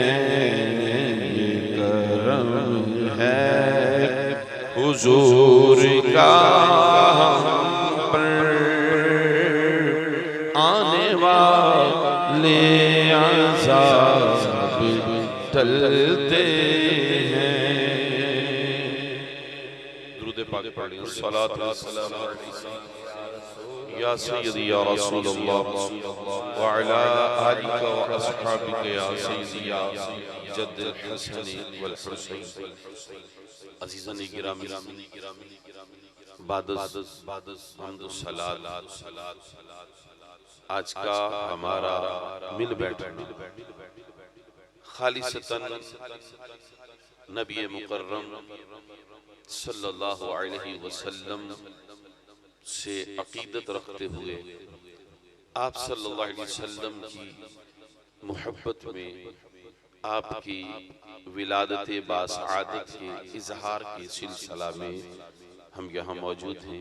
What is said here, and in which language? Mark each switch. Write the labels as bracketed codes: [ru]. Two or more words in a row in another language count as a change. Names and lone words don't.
[ur] یہ کرم ہے حضور کا ہم پر، آنے والے عذاب ٹلتے ہیں. درود پاک پڑھیے, [ar] صلاة وسلام يا سيدي يا رسول الله وعلى آلك وأصحابك يا سيدي يا جد الحسن والحسين. [ur] عزیزان گرامی, بعد از حمد و صلات, آج کا ہمارا مل بیٹھنا خالصتاً نبی مکرم [ar] صلى الله عليه وسلم [ur] سے عقیدت رکھتے ہوئے آپ [ar] صلى الله عليه وسلم [ur] کی محبت میں آپ کی ولادت باسعادت کے اظہار کے سلسلہ میں ہم یہاں موجود ہیں.